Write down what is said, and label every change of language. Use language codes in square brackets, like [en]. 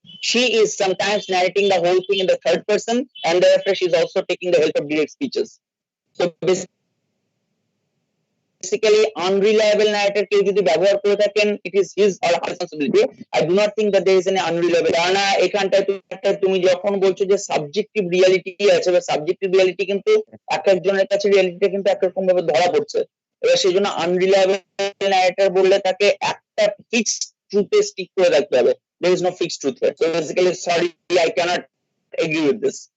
[en] She is sometimes narrating the whole thing in the third person, and thereafter she is also taking the help of direct speeches. So basically, unreliable narrator [bn] কেউ যদি ব্যবহার করে থাকেন, [en] it is his or her responsibility. I do not think that there is any unreliable. [bn] কারণ এখানটায় তুমি যখন বলছো যে সাবজেক্টিভ রিয়ালিটি আছে বা সাবজেক্টিভ রিয়ালিটি কিন্তু এক একজনের কাছে রিয়ালিটিটা কিন্তু একরকম ভাবে ধরা পড়ছে। এবার সেই জন্য আনরিলায়েবল ন্যারেটর বললে তাকে একটা ফিক্সড ট্রুথে স্টিক করে রাখতে হবে। [en] There is no fixed truth here. So basically, sorry, I cannot agree with this.